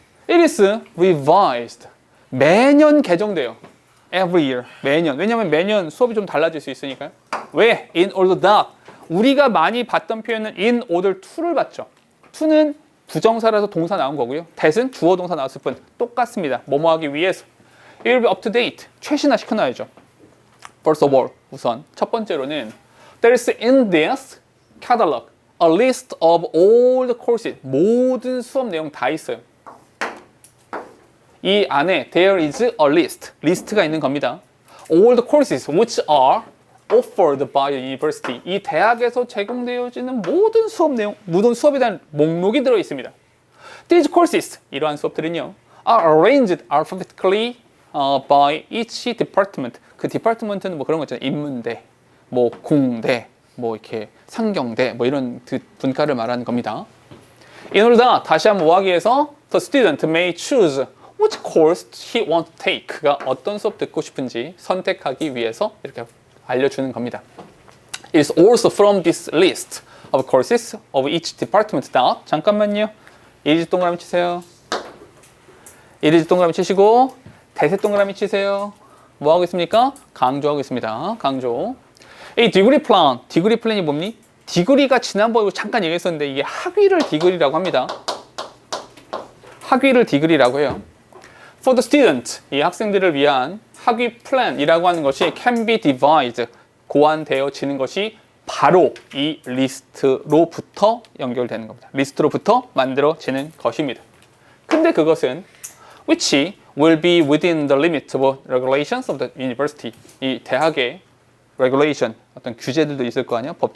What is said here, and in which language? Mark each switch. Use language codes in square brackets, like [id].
[en] It is revised. [ko] 매년 개정돼요. [en] Every year. 매년. [ko] 왜냐면 매년 수업이 좀 달라질 수 있으니까요. 왜? [en] In order that. [ko] 우리가 많이 봤던 표현은 in order to를 봤죠. to는 부정사라서 동사 나온 거고요. that은 주어 동사 나왔을 뿐. 똑같습니다. 뭐뭐 하기 위해서. [en] It will be up to date. [ko] 최신화 시켜놔야죠. [en] First of all, [ko] 우선 첫 번째로는 [en] There is in this catalog a list of all the courses. [ko] 모든 수업 내용 다 있어요. 이 안에 [en] there is a list. [ko] 리스트가 있는 겁니다. [en] All the courses which are offered by the university. [ko] 이 대학에서 제공되어지는 모든 수업 내용, 모든 수업에 대한 목록이 들어 있습니다. [en] These courses, [ko] 이러한 수업들은요, [en] are arranged alphabetically by each department. [ko] 그 디파트먼트는 뭐 그런 거 있잖아요. 인문대, 뭐 공대, 뭐 이렇게 상경대, 뭐 이런 분과를 말하는 겁니다. [en] In order that, [ko] 다시 한번 뭐 하기 위해서 [en] the student may choose which course he wants to take. [ko] 그가 어떤 수업 듣고 싶은지 선택하기 위해서 이렇게 알려주는 겁니다. [en] It is also from this list of courses of each department that. [ko] 잠깐만요. 이리지 동그라미 치세요. 이리지 동그라미 치시고 대세 동그라미 치세요. 뭐 하고 있습니까? 강조하고 있습니다. 강조. 이 디그리 플랜. 디그리 플랜이 뭡니? 디그리가 지난번에 잠깐 얘기했었는데 이게 학위를 디그리라고 합니다. 학위를 디그리라고 해요. [en] For the student, [ko] 이 학생들을 위한 학위 플랜이라고 하는 것이 [en] can be devised, [ko] 고안되어지는 것이 바로 이 리스트로부터 연결되는 겁니다. 리스트로부터 만들어지는 것입니다. 근데 그것은 [en] which will be within the limit of regulations of the university. [ko] 이 대학의 regulation, 어떤 규제들도 있을 거 아니야?